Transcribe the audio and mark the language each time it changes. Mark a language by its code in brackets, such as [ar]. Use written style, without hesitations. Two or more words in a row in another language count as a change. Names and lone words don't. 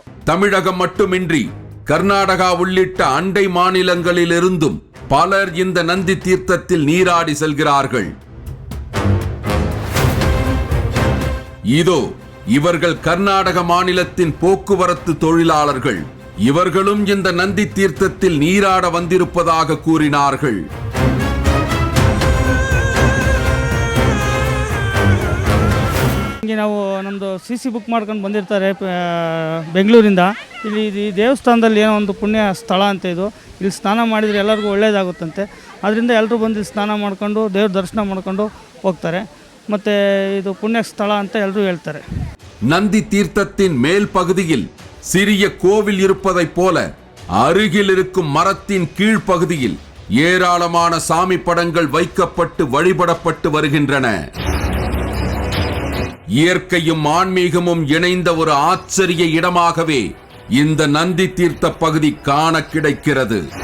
[ta] தமிழகம் மட்டுமின்றி கர்நாடகா உள்ளிட்ட அண்டை மாநிலங்களிலிருந்தும் பலர் இந்த நந்தி தீர்த்தத்தில் நீராடி செல்கிறார்கள். இதோ இவர்கள் கர்நாடக மாநிலத்தின் போக்குவரத்து தொழிலாளர்கள். இவர்களும் இந்த நந்தி தீர்த்தத்தில் நீராட வந்திருப்பதாக கூறினார்கள். [kn] ಹಿಂಗೆ ನಾವು ನಮ್ಮದು [en] CC book [kn] ಮಾಡ್ಕೊಂಡು ಬಂದಿರ್ತಾರೆ ಬೆಂಗಳೂರಿಂದ. ಇಲ್ಲಿ ಈ ದೇವಸ್ಥಾನದಲ್ಲಿ ಏನೋ ಒಂದು ಪುಣ್ಯ ಸ್ಥಳ ಅಂತ ಇದು. ಇಲ್ಲಿ ಸ್ನಾನ ಮಾಡಿದರೆ ಎಲ್ಲರಿಗೂ ಒಳ್ಳೆಯದಾಗುತ್ತಂತೆ. ಅದರಿಂದ ಎಲ್ಲರೂ ಬಂದು ಇಲ್ಲಿ ಸ್ನಾನ ಮಾಡಿಕೊಂಡು ದೇವ್ರ ದರ್ಶನ ಮಾಡಿಕೊಂಡು ಹೋಗ್ತಾರೆ. ಮತ್ತು ಇದು ಪುಣ್ಯ ಸ್ಥಳ ಅಂತ ಎಲ್ಲರೂ ಹೇಳ್ತಾರೆ. [ta] நந்தி தீர்த்தத்தின் மேல் பகுதியில் சிறிய கோவில் இருப்பதைப் போல அருகில் இருக்கும் மரத்தின் கீழ்ப்பகுதியில் ஏராளமான சாமி படங்கள் வைக்கப்பட்டு வழிபடப்பட்டு வருகின்றன. இயற்கையும் ஆன்மீகமும் இணைந்த ஒரு ஆச்சரிய இடமாகவே இந்த நந்தி தீர்த்த பகுதி காண கிடைக்கிறது.